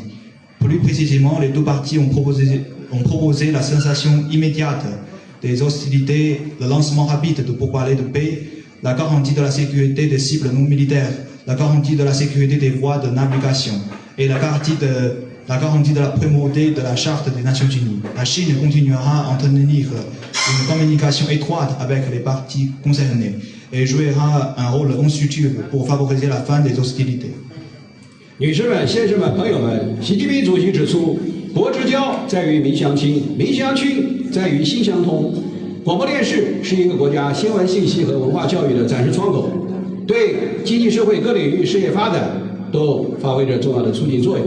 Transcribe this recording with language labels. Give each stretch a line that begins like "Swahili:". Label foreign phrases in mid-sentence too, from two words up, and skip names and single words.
French: Plus précisément, les 2 parties ont proposé la cessation immédiate des hostilités, le lancement rapide de pourparlers de paix, la garantie de la sécurité des cibles non militaires, la garantie de la sécurité des voies de navigation et la garantie de la primauté de la Charte des Nations Unies. La Chine continuera à entretenir une communication étroite avec les parties concernées et jouera un rôle constructif pour favoriser la fin des hostilités.
Chinese: 女士们、先生们、朋友们，习近平主席指出，国之交在于民相亲，民相亲在于心相通。广播电视是一个国家新闻信息和文化教育的展示窗口，对经济社会各领域事业发展都发挥着重要的促进作用。